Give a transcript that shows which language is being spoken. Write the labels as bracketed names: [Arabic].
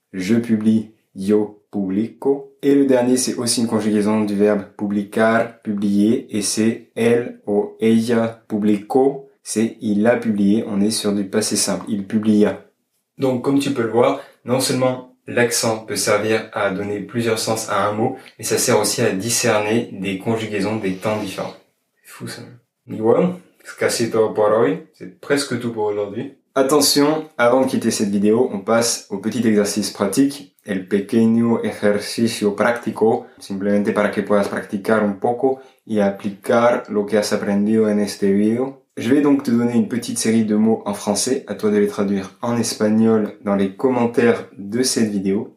[French] Je publie, [Spanish] yo publico. [French] Et le dernier, c'est aussi une conjugaison du verbe publicar, publier, et c'est [Spanish] él ou ella publicó, [French] c'est il a publié, on est sur du passé simple, il publia. Donc comme tu peux le voir, non seulement l'accent peut servir à donner plusieurs sens à un mot, mais ça sert aussi à discerner des conjugaisons des temps différents. C'est fou ça. [Spanish] Y bueno, [French] c'est [Spanish] casi todo por hoy. [French] C'est presque tout pour aujourd'hui. Attention, avant de quitter cette vidéo, on passe au petit exercice pratique, [Spanish] el pequeño ejercicio práctico, simplemente para que puedas practicar un poco y aplicar lo que has aprendido en este video. [French] Je vais donc te donner une petite série de mots en français, à toi de les traduire en espagnol dans les commentaires de cette vidéo.